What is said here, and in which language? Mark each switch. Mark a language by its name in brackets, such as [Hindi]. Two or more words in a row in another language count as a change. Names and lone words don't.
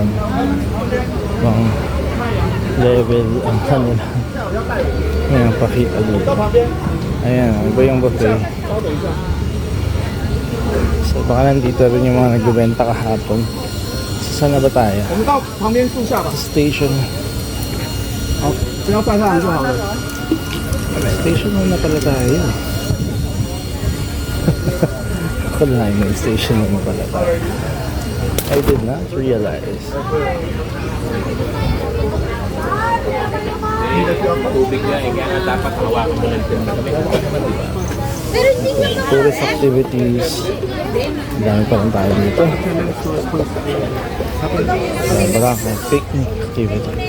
[Filipino] Bang level ang kanila. Ayan, pakita dito. Ayan, iba yung buffet. So baka nandito rin yung mga nagbebenta kahapon. So, saan na ba tayo? [Chinese] 我们到旁边树下吧。 [Filipino] Station. [Chinese] 好，只要带上来就好了。 [Filipino] Station 1 na pala tayo. Akala may station 1 na pala tayo. [English] I did not realize. [Filipino] Tubig nga eh, kaya dapat hawakan mo lang din kami. [English] Tourist activities. [Filipino] Ang dami pa rin tayo dito. Baka [English] picnic activities.